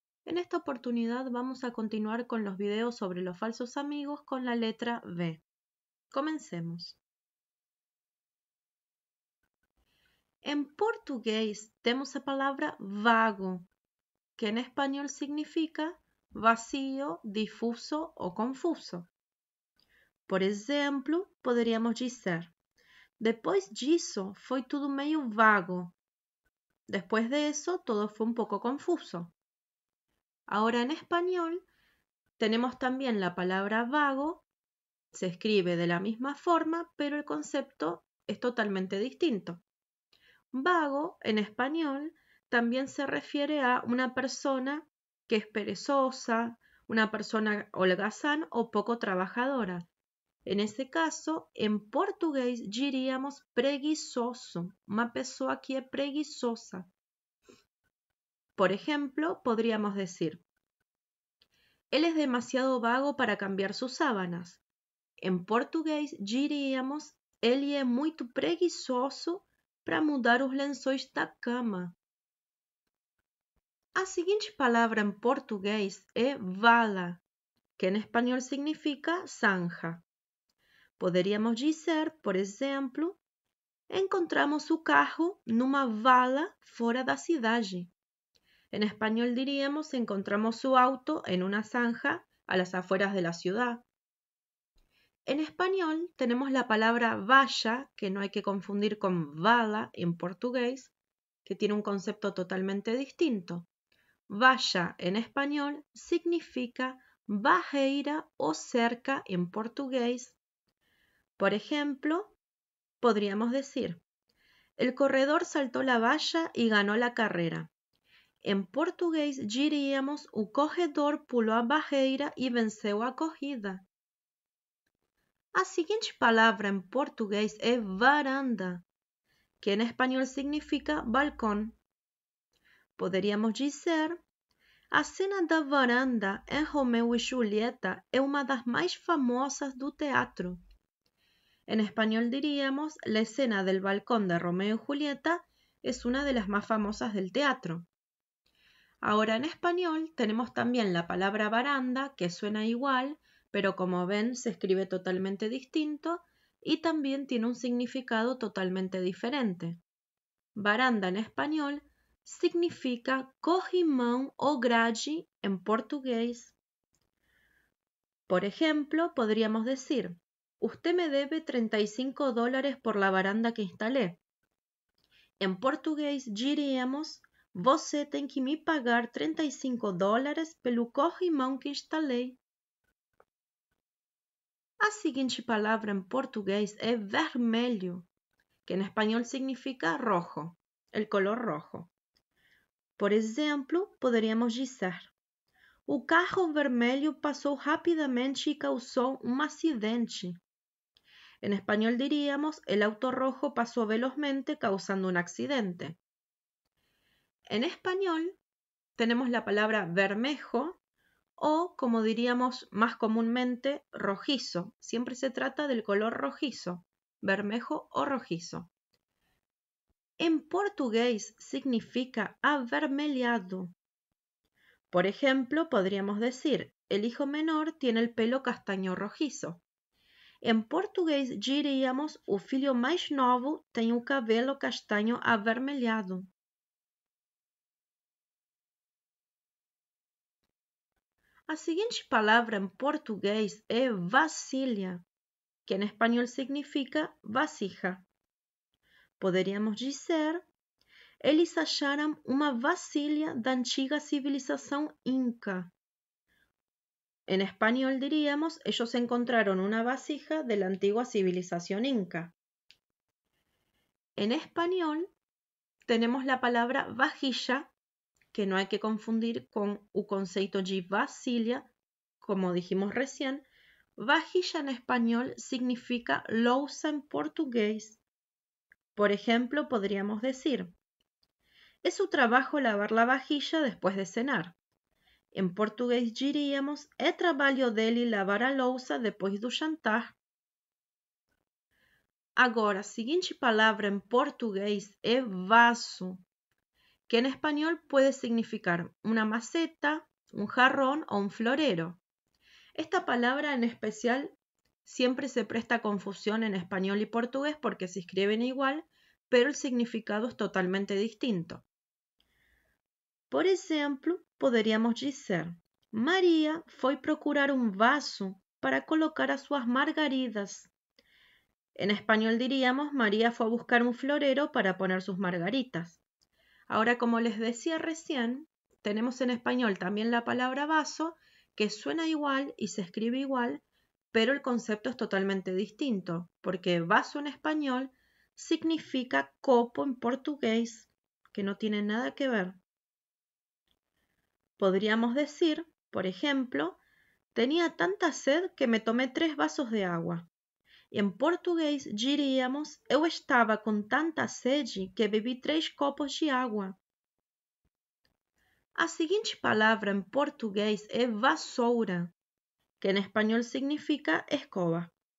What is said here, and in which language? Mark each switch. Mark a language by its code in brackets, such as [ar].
[es] En esta oportunidad vamos a continuar con los videos sobre los falsos amigos con la letra V. Comencemos. En portugués tenemos la palabra vago, que en español significa vacío, difuso o confuso. [pt] Por exemplo, poderíamos dizer: depois disso, foi tudo meio vago. [es] Después de eso, todo fue un poco confuso. Ahora en español tenemos también la palabra vago, se escribe de la misma forma, pero el concepto es totalmente distinto. Vago en español también se refiere a una persona que es perezosa, una persona holgazán o poco trabajadora. En ese caso, en portugués diríamos preguiçoso, una persona que es preguiçosa. Por ejemplo, podríamos decir: él es demasiado vago para cambiar sus sábanas. [pt] En português diríamos: ele é muito preguiçoso para mudar os lençóis da cama. A seguinte palavra em português é vala, que em espanhol significa zanja. Poderíamos dizer, por exemplo: encontramos o carro numa vala fora da cidade. [es] En español diríamos: encontramos su auto en una zanja a las afueras de la ciudad. En español tenemos la palabra valla, que no hay que confundir con vala en portugués, que tiene un concepto totalmente distinto. Valla en español significa barreira o cerca en portugués. Por ejemplo, podríamos decir: el corredor saltó la valla y ganó la carrera. [pt] En português diríamos: o corredor pulou a barreira e venceu a corrida. A seguinte palavra em português é varanda, que em espanhol significa balcão. Poderíamos dizer: a cena da varanda em Romeu e Julieta é uma das mais famosas do teatro. [es] En español diríamos: la escena del balcón de Romeo y Julieta es una de las más famosas del teatro. Ahora en español tenemos también la palabra baranda, que suena igual, pero como ven se escribe totalmente distinto y también tiene un significado totalmente diferente. Baranda en español significa corrimão o grade en portugués. Por ejemplo, podríamos decir: usted me debe $35 por la baranda que instalé. [pt] En português diríamos: você tem que me pagar $35 pelo corrimão que instalei. A seguinte palavra em português é vermelho, que em espanhol significa rojo, [es] el color rojo. [pt] Por exemplo, poderíamos dizer: o carro vermelho passou rapidamente e causou um acidente. [es] En español diríamos: el auto rojo pasó velozmente causando un accidente. En español tenemos la palabra bermejo o, como diríamos más comúnmente, rojizo. Siempre se trata del color rojizo, bermejo o rojizo. En portugués significa avermelhado. Por ejemplo, podríamos decir: el hijo menor tiene el pelo castaño rojizo. [pt] En português diríamos: o filho mais novo tem o cabelo castanho avermelhado. A seguinte palavra em português é vasilha, que em espanhol significa vasija. Poderíamos dizer: eles acharam uma vasilha da antiga civilização inca. [es] En español diríamos: ellos encontraron una vasija de la antigua civilización inca. En español tenemos la palabra vajilla, que no hay que confundir con [pt] o conceito de [es] vasilha, como dijimos recién. Vajilla en español significa louça en portugués. Por ejemplo, podríamos decir: es su trabajo lavar la vajilla después de cenar. [pt] En português diríamos: é trabalho dele lavar a louça depois do jantar. Agora, a seguinte palavra em português é vaso, que [es] en español puede significar una maceta, un jarrón o un florero. Esta palabra en especial siempre se presta confusión en español y portugués porque se escriben igual, pero el significado es totalmente distinto. [pt] Por exemplo, poderíamos dizer: Maria foi procurar um vaso para colocar as suas margaridas. [es] En español diríamos: María fue a buscar un florero para poner sus margaritas. Ahora, como les decía recién, tenemos en español también la palabra vaso, que suena igual y se escribe igual, pero el concepto es totalmente distinto, porque vaso en español significa copo en portugués, que no tiene nada que ver. Podríamos decir, por ejemplo, tenía tanta sed que me tomé 3 vasos de agua. [pt] Em português diríamos: eu estava com tanta sede que bebi 3 copos de água. A seguinte palavra em português é vassoura, que em espanhol significa escoba.